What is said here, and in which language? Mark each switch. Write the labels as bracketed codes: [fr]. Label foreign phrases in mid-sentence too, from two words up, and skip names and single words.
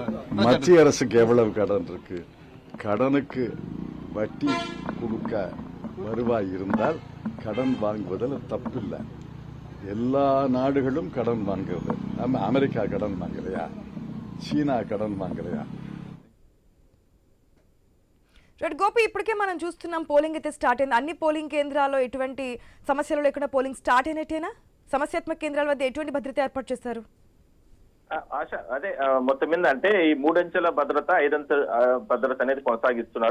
[ta] மத்திய அரசுக்கு எவ்வளவு கடன் இருக்கு? கடனுக்கு வட்டி கொடுக்க வருவாய் இருந்தால் கடன் வாங்குவதில் தப்பில்லை. எல்லா நாடுகளும் கடன் வாங்குறது. நம்ம அமெரிக்கா கடன் வாங்கலையா? சீனா கடன் வாங்கலையா? [te] గోపి, ఇప్పటికే మనం చూస్తున్నాం పోలింగ్ అయితే స్టార్ట్ అయింది. అన్ని పోలింగ్ కేంద్రాల్లో ఎటువంటి సమస్యలు లేకుండా పోలింగ్ స్టార్ట్ అయినట్టేనా? సమస్యాత్మక కేంద్రాల వద్ద ఎటువంటి భద్రత ఏర్పాటు చేస్తారు? ఆశ అదే మొత్తం మీద అంటే ఈ 3 అంచెల భద్రత, 5 అంచెల భద్రత అనేది కొనసాగిస్తున్నారు.